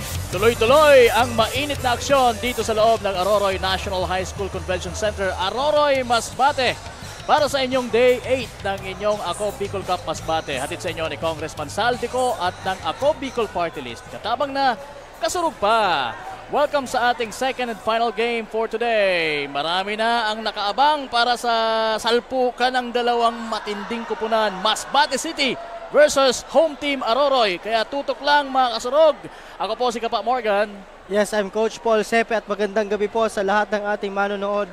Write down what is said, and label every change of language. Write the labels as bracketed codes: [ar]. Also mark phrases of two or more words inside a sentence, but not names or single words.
[tl] Tuloy-tuloy ang mainit na aksyon dito sa loob ng Aroroy National High School Convention Center, Aroroy, Masbate. Para sa inyong Day 8 ng inyong Ako Bicol Cup Masbate. Hatid sa inyo ni Congressman Saldico at ng Ako Bicol Party List. [bik] Katabang na kasurug pa. [tl] Welcome sa ating [en] second and final game for today. [tl] Marami na ang nakaabang para sa salpukan ng dalawang matinding kupunan. Masbate City versus [en] home team [tl] Aroroy. Kaya tutok lang mga kasurog. Ako po si Kapa Morgan. [en] Yes, I'm Coach Paul Sepe [tl] at magandang gabi po sa lahat ng ating manonood.